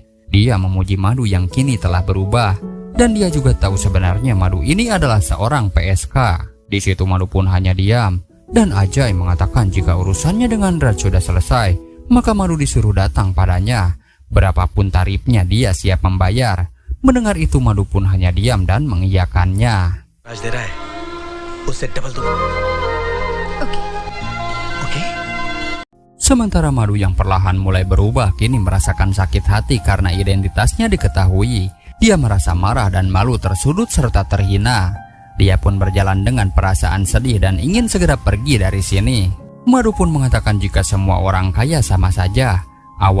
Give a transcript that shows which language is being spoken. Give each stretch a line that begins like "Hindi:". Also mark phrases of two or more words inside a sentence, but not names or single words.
Indonesian: Dia memuji Madu yang kini telah berubah. Dan dia juga tahu sebenarnya Madu ini adalah seorang PSK. Di situ Madu pun hanya diam. Dan Ajay mengatakan jika urusannya dengan Raj sudah selesai, maka Madu disuruh datang padanya. Berapapun tarifnya dia siap membayar. Mendengar itu Madu pun hanya diam dan mengiyakannya.
Hindi: आज दे रहा है उससे डबल दो
English: ओके. ओके
Indonesian: Sementara Madu yang perlahan mulai berubah kini merasakan sakit hati karena identitasnya diketahui. Dia merasa marah dan malu, tersudut serta terhina. Dia pun berjalan dengan perasaan sedih dan ingin segera pergi dari sini. Madu pun mengatakan jika semua orang kaya sama saja.